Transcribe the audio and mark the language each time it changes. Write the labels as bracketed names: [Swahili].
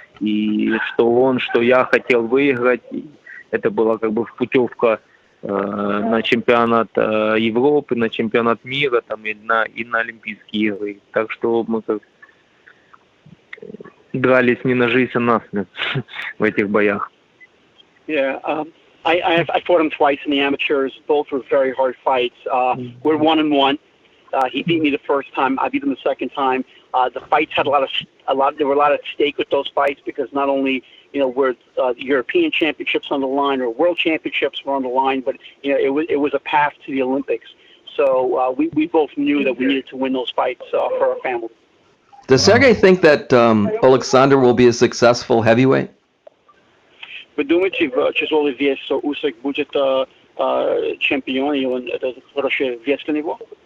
[Russian] И что он, что я хотел выиграть. И это была как бы путевка на чемпионат Европы, на чемпионат мира там, и на Олимпийские игры. Так что мы как дрались не на жизнь, а на смерть в этих боях. [English] Yeah, I fought him twice in the amateurs. Both were very hard fights. We're 1-1. He beat me the first time. I beat him the second time. The fights had there were a lot at stake with those fights because not only were European championships on the line or world championships were on the line, but it was a path to the Olympics. So we both knew that we needed to win those fights for our family. Does Sergey think that Alexander will be a successful heavyweight? [Russian] Вы думаете, в тяжелый вес Усик будет чемпион, и это хороший вес для него?